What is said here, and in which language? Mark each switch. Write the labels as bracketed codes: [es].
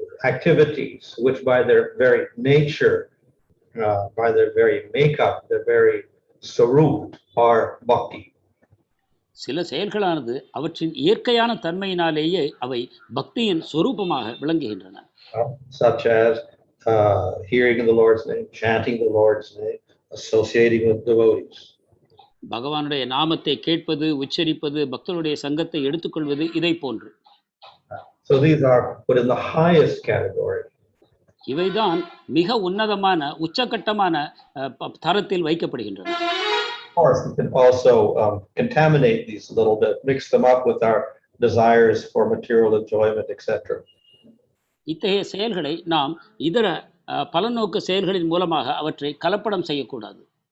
[en] activities which by their very nature, by their very makeup, their very sarup are bhakti. [ta] சில செயல்களானது அவற்றின் இயற்கையான தன்மையினாலேயே அவை பக்தியின் சொரூபமாக விளங்குகின்றன. [en] Such as hearing the Lord's name, chanting the Lord's name, associating with devotees. [ta] பகவானுடைய நாமத்தை கேட்பது, உச்சரிப்பது, பக்தருடைய சங்கத்தை எடுத்துக்கொள்வது, இதை போன்று. [en] So these are put in the highest category. [ta] இவைதான் மிக உன்னதமான உச்சகட்டமான தரத்தில் வைக்கப்படுகின்றன. [en] Of course, we can also contaminate these a little bit, mix them up with our desires for material enjoyment, etc. [ta] இத்தகைய செயல்களை நாம் இதர பலநோக்கு செயல்களின் மூலமாக அவற்றை கலப்படம் செய்யக்கூடாது.